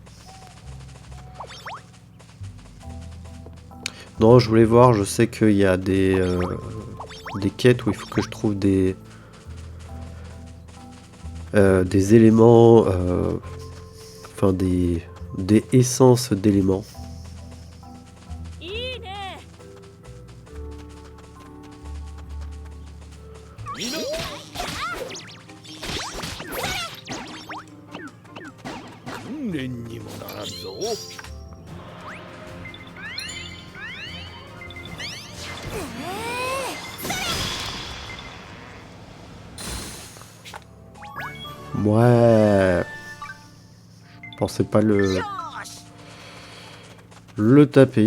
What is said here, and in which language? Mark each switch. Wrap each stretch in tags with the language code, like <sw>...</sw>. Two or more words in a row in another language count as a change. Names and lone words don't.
<fr>Non, je voulais voir, je sais qu'il y a des quêtes où il faut que je trouve des éléments, enfin des essences d'éléments.</fr> <ja>いいね。みんな訓練にもならんぞ。</ja> <fr>Ouais. Je pensais pas le taper.</fr>